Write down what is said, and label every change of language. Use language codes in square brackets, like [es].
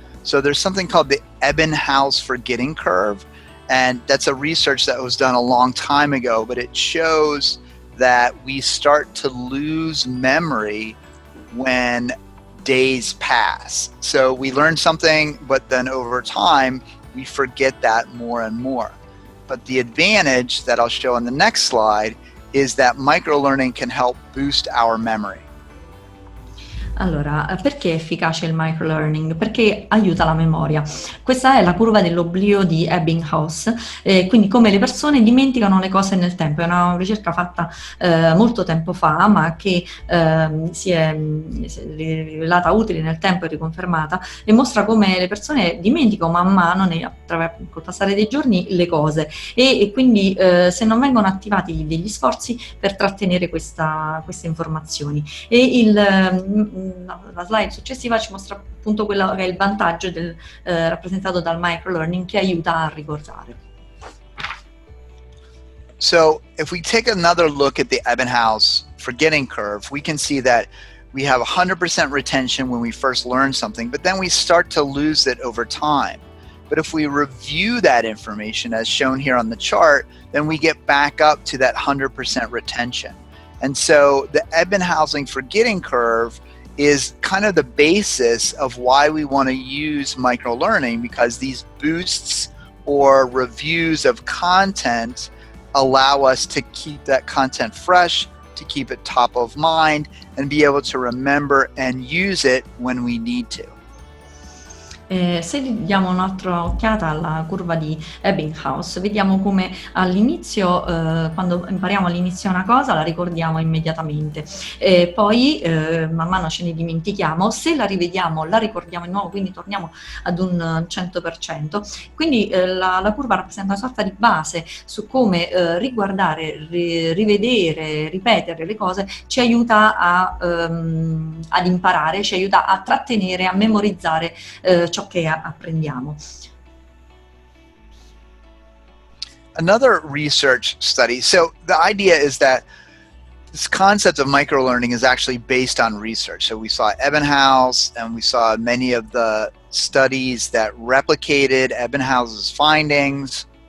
[en] So there's something called the Ebbinghaus forgetting curve, and that's a research that was done a long time ago, but it shows that we start to lose memory when days pass. So we learn something, but then over time, we forget that more and more. But the advantage that I'll show on the next slide is that microlearning can help boost our memory. [it] Allora, perché è efficace il microlearning? Perché aiuta la memoria. Questa è la curva dell'oblio di Ebbinghaus, quindi come le persone dimenticano le cose nel tempo. È una ricerca fatta molto tempo fa, ma che si è rivelata utile nel tempo e riconfermata, e mostra come le persone dimenticano man mano col passare dei giorni le cose, e quindi se non vengono attivati degli sforzi per trattenere queste informazioni. E la slide successiva ci mostra appunto quello che è il vantaggio rappresentato dal microlearning, che aiuta a ricordare. [en] So if we take another look at the Ebbinghaus forgetting curve, we can see that we have 100% retention when we first learn something, but then we start to lose it over time. But if we review that information as shown here on the chart, then we get back up to that 100% retention. And so the Ebbinghaus forgetting curve is kind of the basis of why we want to use microlearning, because these boosts or reviews of content allow us to keep that content fresh, to keep it top of mind, and be able to remember and use it when we need to. [it] Se diamo un'altra occhiata alla curva di Ebbinghaus, vediamo come all'inizio, quando impariamo all'inizio una cosa, la ricordiamo immediatamente, poi man mano ce ne dimentichiamo, se la rivediamo la ricordiamo di nuovo, quindi torniamo ad un 100%. Quindi la curva rappresenta una sorta di base su come riguardare, rivedere, ripetere le cose ci aiuta ad imparare, ci aiuta a trattenere, a memorizzare ciò che apprendiamo. [en] Another research study. So the idea is that this concept of microlearning is actually based on research. So we saw Ebbinghaus, and we saw many of the studies that replicated Ebbinghaus's findings.